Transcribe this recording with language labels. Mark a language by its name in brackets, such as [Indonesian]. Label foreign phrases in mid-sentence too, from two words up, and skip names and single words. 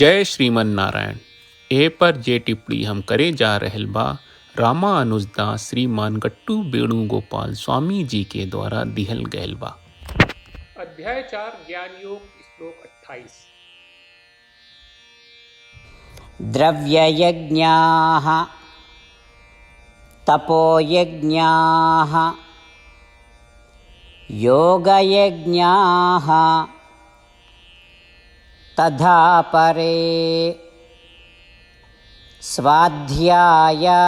[Bhojpuri] जय श्रीमन नारायण। ए पर जे टिप्पणी हम करे जा रहल बा रामानुजदास श्रीमान गट्टू वेणुगोपाल स्वामी जी के द्वारा दिहल गयल बा। अध्याय 4 ज्ञान योग श्लोक 28। [Sanskrit] द्रव्ययज्ञाः तपोयज्ञाः योगयज्ञाः तथा परे स्वाध्याय